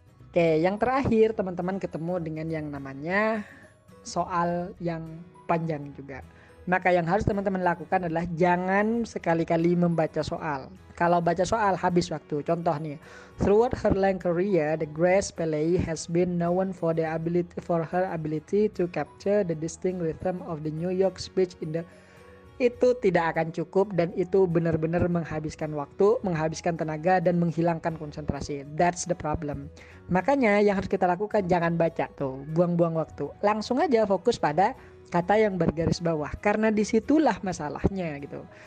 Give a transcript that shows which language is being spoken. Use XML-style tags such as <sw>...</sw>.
<id>Oke, yang terakhir teman-teman ketemu dengan yang namanya soal yang panjang juga. Maka yang harus teman-teman lakukan adalah jangan sekali-kali membaca soal. Kalau baca soal habis waktu.</id> <en>Contoh nih, throughout her long career, the Grace Pele has been known for her ability to capture the distinct rhythm of the New York speech in the.</en> <id>Itu tidak akan cukup dan itu benar-benar menghabiskan waktu, menghabiskan tenaga dan menghilangkan konsentrasi.</id> <en>That's the problem.</en> <id>Makanya yang harus kita lakukan jangan baca tuh, buang-buang waktu. Langsung aja fokus pada kata yang bergaris bawah karena disitulah masalahnya gitu.</id>